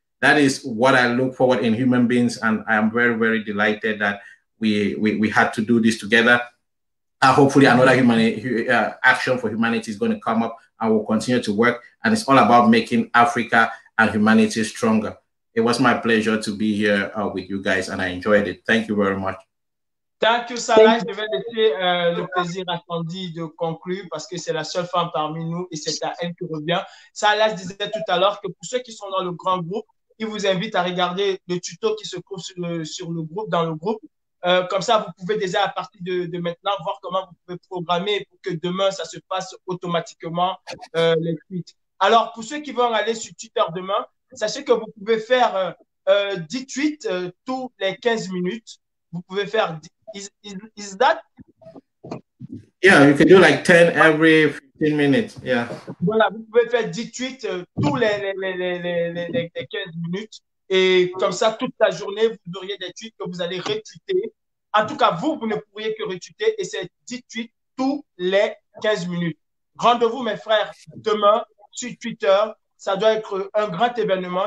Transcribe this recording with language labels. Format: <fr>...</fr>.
<en>That is what I look forward in human beings, and I am very, very delighted that we had to do this together. Hopefully another action for humanity is going to come up and will continue to work, and it's all about making Africa and humanity stronger. It was my pleasure to be here with you guys, and I enjoyed it. Thank you very much. Thank you, Salah.</en> <fr>Je vais laisser le plaisir à Sandy de conclure parce que c'est la seule femme parmi nous et c'est à elle qui revient. Salah disait tout à l'heure que pour ceux qui sont dans le grand groupe, il vous invite à regarder le tuto qui se trouve sur le groupe, dans le groupe. Comme ça, vous pouvez déjà à partir de maintenant voir comment vous pouvez programmer pour que demain, ça se passe automatiquement les tweets. Alors, pour ceux qui vont aller sur Twitter demain, sachez que vous pouvez faire 10 tweets tous les 15 minutes. Vous pouvez faire...</fr> <en>Is that? Yeah, you can do like 10 every 15 minutes. Yeah.</en> <fr>Voilà, vous pouvez faire 10 tweets tous les 15 minutes. Et comme ça, toute la journée, vous auriez des tweets que vous allez retweeter. En tout cas, vous ne pourriez que retweeter et c'est 10 tweets tous les 15 minutes. Rendez-vous, mes frères, demain sur Twitter. Ça doit être un grand événement.</fr>